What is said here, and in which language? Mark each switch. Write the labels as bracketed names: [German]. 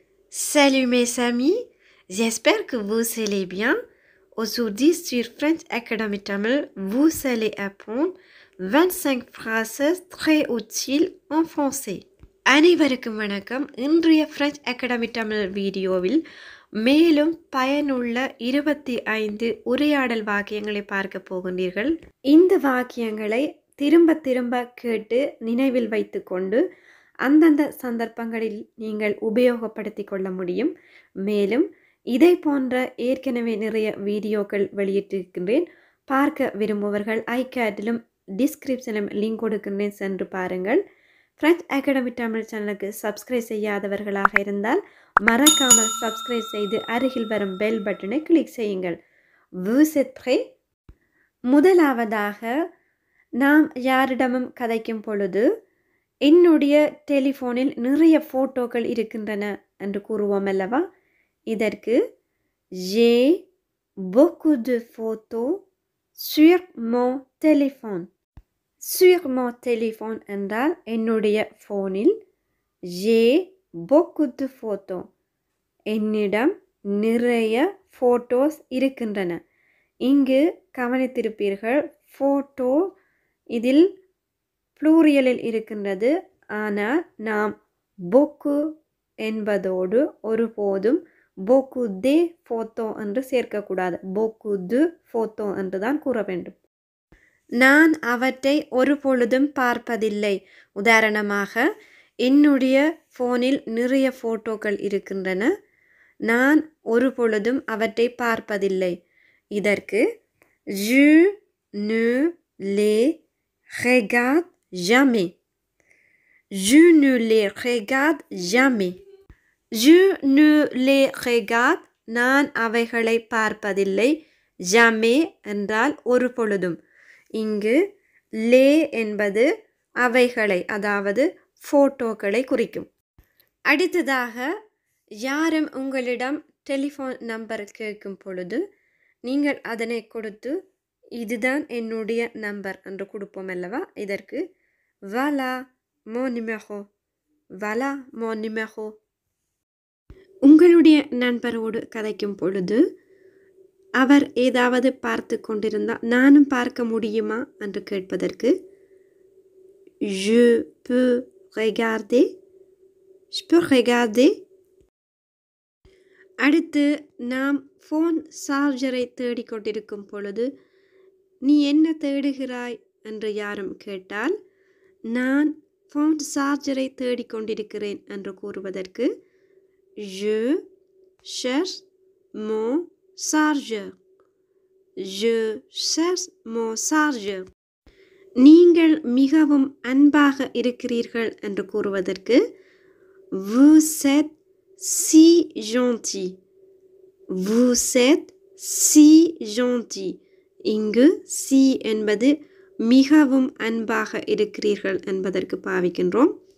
[French] Salut mes amis, j'espère que vous allez bien. Aujourd'hui sur French Academy Tamil, vous allez apprendre 25 phrases très utiles en français. [Tamil] அனைவருக்கும் வணக்கம். இன்றைய French Academy Tamil வீடியோவில் மேலும் பயனுள்ள 25 உரையாடல் வாக்கியங்களை பார்க்க போகின்றீர்கள். இந்த வாக்கியங்களை திரும்ப திரும்ப கேட்டு நினைவில் வைத்துக்கொண்டு அந்தந்த சந்தர்ப்பங்களில் நீங்கள் உபயோகப்படுத்தி கொள்ள முடியும். மேலும் இதை போன்ற ஏற்கனவே நிறைய வீடியோக்கள் வெளியிட்டிருக்கின்றேன். பார்க்க விரும்புபவர்கள் ஐகேட்டிலும் டிஸ்கிரிப்ஷனிலும் லிங்க் கொடுக்கின்றேன், சென்று பாருங்கள். ஃப்ரெஞ்ச் அகாடமி தமிழ் சேனலுக்கு சப்ஸ்கிரைப் செய்யாதவர்களாக இருந்தால் மறக்காமல் சப்ஸ்கிரைப் செய்து அருகில் வரும் பெல் பட்டனை கிளிக் செய்யுங்கள். [French] Vous êtes prêts? [Tamil] முதலாவதாக, நாம் யாரிடமும் கதைக்கும் பொழுது என்னுடைய டெலிஃபோனில் நிறைய ஃபோட்டோக்கள் இருக்கின்றன என்று கூறுவோம் அல்லவா? இதற்கு [French] j'ai beaucoup de photos sur mon téléphone. Sur mon téléphone [Tamil] என்றால் என்னுடைய ஃபோனில். [French] j'ai beaucoup de photos, [Tamil] என்னிடம் நிறைய ஃபோட்டோஸ் இருக்கின்றன. இங்கு கவனித்திருப்பீர்கள், ஃபோட்டோ இதில் ப்ளூரியலில் இருக்கின்றது. ஆனால் நாம் beaucoup என்பதோடு ஒருபோதும் [French] beaucoup de photo [Tamil] என்று சேர்க்கக்கூடாது. [French] beaucoup de photo [Tamil] என்று தான் கூற வேண்டும். நான் அவற்றை ஒரு பொழுதும் பார்ப்பதில்லை. உதாரணமாக, என்னுடைய ஃபோனில் நிறைய ஃபோட்டோக்கள் இருக்கின்றன, நான் ஒரு பொழுதும் அவற்றை பார்ப்பதில்லை. இதற்கு [French] je ne les regarde jamais. Je ne les regarde jamais. Je ne les regarde, [Tamil] நான் அவைகளை பார்ப்பதில்லை. jamais என்றால் ஒரு பொழுதும். இங்கு லே என்பது அவைகளை, அதாவது ஃபோட்டோக்களை குறிக்கும். அடுத்ததாக, யாரும் உங்களிடம் டெலிஃபோன் நம்பர் கேட்கும் பொழுது நீங்கள் அதனை கொடுத்து இதுதான் என்னுடைய நம்பர் என்று கொடுப்போம் அல்லவா? இதற்கு [French] voilà mon numéro. voilà mon numéro. [Tamil] உங்களுடைய நண்பரோடு கதைக்கும் பொழுது அவர் ஏதாவது பார்த்து கொண்டிருந்தால் நானும் பார்க்க முடியுமா என்று கேட்பதற்கு [French] je peux regarder. je peux regarder. [Tamil] அடுத்து, நாம் ஃபோன் சார்ஜரை தேடிக்கொண்டிருக்கும் பொழுது நீ என்ன தேடுகிறாய் என்று யாரும் கேட்டால் நான் ஃபோன் சார்ஜரை தேடிக்கொண்டிருக்கிறேன் என்று கூறுவதற்கு [French] je cherche mon chargeur. je cherche mon chargeur. [Tamil] நீங்கள் மிகவும் அன்பாக இருக்கிறீர்கள் என்று கூறுவதற்கு [French] vous êtes si gentil. vous êtes si gentil. [Tamil] இங்கு si என்பது மிகவும் அன்பாக இருக்கிறீர்கள் என்பதற்கு பாவிக்கின்றோம்.